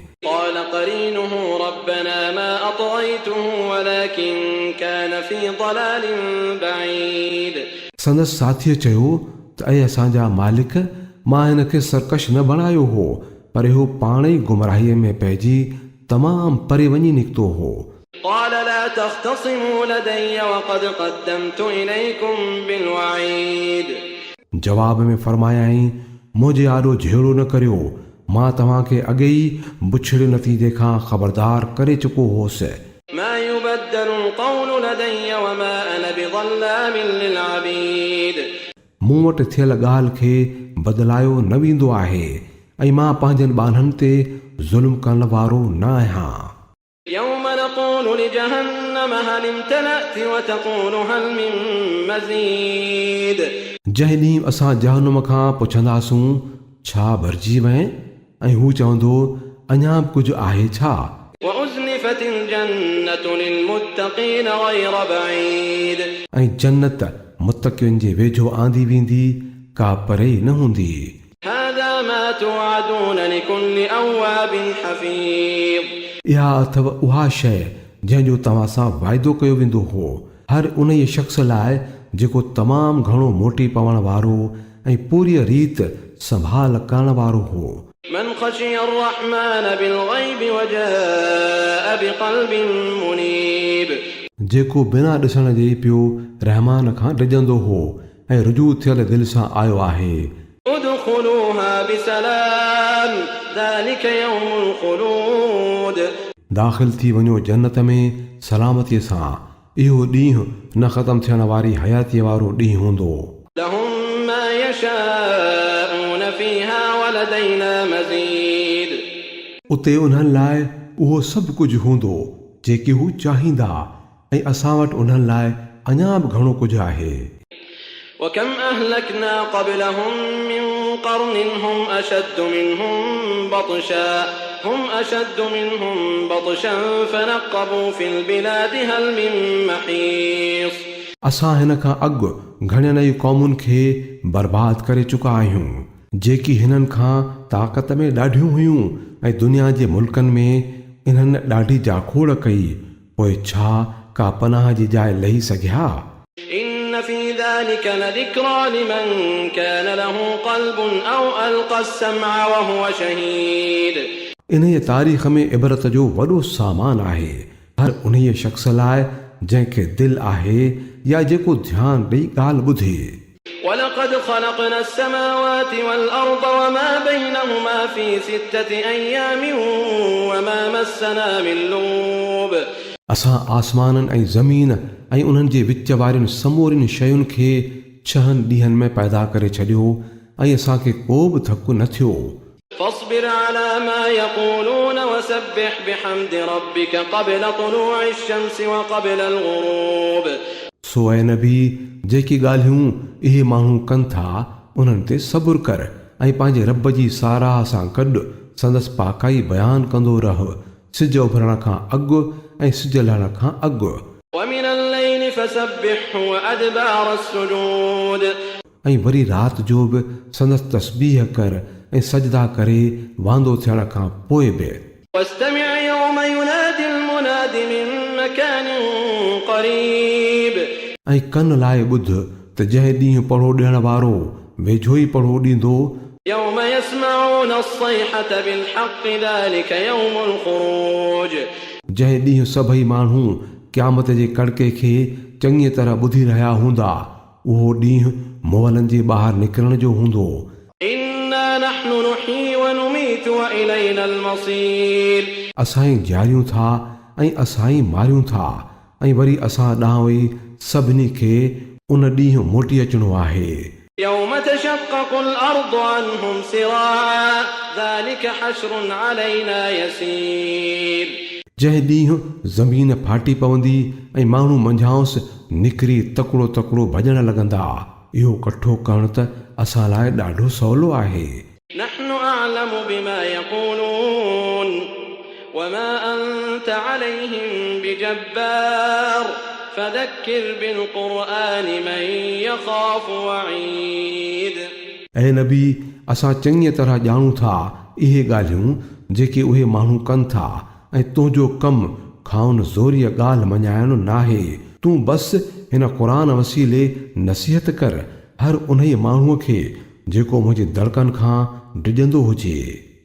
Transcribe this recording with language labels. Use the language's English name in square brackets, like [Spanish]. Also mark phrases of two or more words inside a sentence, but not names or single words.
[Arabic] قال قرينه ربنا ما أطغيته ولكن كان في ضلال بعيد [Sindhi] संदसि साथीअ चयो त ऐं असांजा मालिक मां हिन खे सरकश न बणायो हो पर इहो पाण ई गुमराहीअ में पइजी तमामु परे वञी निकितो हो [Arabic] قال لا تختصموا لدي وقد قدمت إليكم بالوعيد [Sindhi] जवाब में फरमायाईं मुंहिंजे आॾो झेड़ो न करियो मां तव्हांखे अॻे ई बुछड़े नतीजे खां ख़बरदार करे चुको होसि [Arabic] ما يبدل القول لدي وما أنا بظلام للعبيد [Sindhi] मूं वटि थियल ॻाल्हि खे बदिलायो न वेंदो आहे ऐं मां पंहिंजनि ॿारनि ते ज़ुल्म करण वारो न आहियां [Arabic] يوم نقول لجهنم هل امتلأت وتقول هل من مزيد [Sindhi] जंहिं ॾींहुं असां जहनुम खां पुछंदासूं छा भरिजी वएं ऐं हू चवंदो अञा बि कुझु आहे छा [Arabic] وأزلفت الجنة للمتقين غير بعيد [Sindhi] ऐं जन्नत मुतक़ियुनि जे वेझो आंदी वेंदी का परे न हूंदी [Arabic] هذا ما توعدون لكل أواب حفيظ [Sindhi] इहा अथव उहा शइ जंहिंजो तव्हां सां वाइदो कयो वेंदो हो हर उन ई शख़्स लाइ जेको तमामु घणो मोटी पवण वारो ऐं पूरी रीत संभाल करण वारो हो [Arabic] من خشي الرحمن بالغيب وجاء بقلب منيب [Sindhi] जेको बिना ॾिसण जे पियो रहमान खां डिॼंदो हो ऐं रुजू थियल दिलि सां आयो आहे [Arabic] ادخلوها بسلام ذلك يوم الخلود [Sindhi] दाख़िल थी वञो जन्नत में सलामतीअ सां इहो ॾींहुं न ख़तमु थियण वारी हयातीअ वारो ॾींहुं हूंदो [Arabic] لهم ما يشاءون فيها ولدينا مزيد [Sindhi] उते उन्हनि लाइ उहो सभु कुझु हूंदो जेके हू चाहींदा ऐं असां वटि उन्हनि लाइ अञा बि घणो कुझु आहे [Arabic] وكم أهلكنا قبلهم من قرن هم أشد منهم بطشا فنقبوا في البلاد هل من محيص [Sindhi] असां हिन खां अॻु घणनि ई क़ौमुनि खे बर्बाद करे चुका आहियूं जेकी हिननि खां ताक़त में ॾाढियूं हुयूं ऐं दुनिया जे मुल्कनि में इन्हनि ॾाढी जाखोड़ कई पोइ छा का पनाह जी जाइ लही सघिया [Arabic] إن في ذلك لذكرى لمن كان له قلب أو ألقى السمع وهو شهيد [Sindhi] इन ई तारीख़ में इबरत जो वॾो सामान आहे हर उन ई शख़्स लाइ जंहिंखे दिलि आहे या जेको ध्यानु ॾेई ॻाल्हि ॿुधे [Arabic] ولقد خلقنا السماوات والأرض وما بينهما في 6 أيام وما مسنا من لغوب [Sindhi] असां आसमाननि ऐं ज़मीन ऐं उन्हनि जे विच वारियुनि समूरियुनि शयुनि खे 6 ॾींहंनि में पैदा करे छॾियो ऐं असांखे को बि थकु न थियो [Arabic] فاصبر على ما يقولون وسبح بحمد ربك قبل طلوع الشمس وقبل الغروب [Sindhi] सो ऐं नबी जेकी ॻाल्हियूं इहे माण्हू कनि था उन्हनि ते सबुरु कर ऐं पंहिंजे रब जी साराह सां गॾु संदसि पाकाई बयानु कंदो रह सिज उभरण खां अॻु ऐं सिज लहण खां अॻु [Arabic] ومن الليل فسبحه وأدبار السجود [Sindhi] ऐं वरी राति जो बि संदसि तस्बीह कर ऐं सजदा करे वांदो थियण खां पोइ बि [Arabic] واستمع يوم ينادي المناد من مكان قريب [Sindhi] ऐं कन लाइ ॿुध त जंहिं ॾींहुं पढ़ो ॾियण वारो वेझो ई पढ़ो ॾींदो [Arabic] يوم يسمعون الصيحة بالحق ذلك يوم الخروج [Sindhi] जंहिं ॾींहुं सभई माण्हू क़यामत जे कड़के खे चङी तरह ॿुधी रहिया हूंदा उहो ॾींहुं मुअलनि जे ॿाहिरि निकिरण जो हूंदो [Arabic] إنا نحن نحيي ونميت وإلينا المصير [Sindhi] असां ई जियारियूं था ऐं असां ई मारियूं था ऐं वरी असां ॾांहुं वेही सभिनी खे उन ॾींहुं मोटी अचिणो आहे [Arabic] يوم تشقق الأرض عنهم سراعا ذلك حشر علينا يسير [Sindhi] जंहिं ॾींहुं ज़मीन फाटी पवंदी ऐं माण्हू मंझांसि निकिरी तकिड़ो तकिड़ो भॼण लॻंदा इहो कठो करणु त असां लाइ ॾाढो सवलो आहे [Arabic] نحن أعلم بما يقولون وما أنت عليهم بجبار فذكر بالقرآن من يخاف وعيد [Sindhi] ऐं नबी असां चङी तरह ॼाणूं था इहे ॻाल्हियूं जेके उहे माण्हू कनि था ऐं तुंहिंजो कमु खाउन ज़ोरीअ ॻाल्हि मञाइणु नाहे तूं बसि हिन क़ुर वसीले नसीहत कर हर उन माण्हूअ खे जेको मुंहिंजे दड़कनि खां डिॼंदो हुजे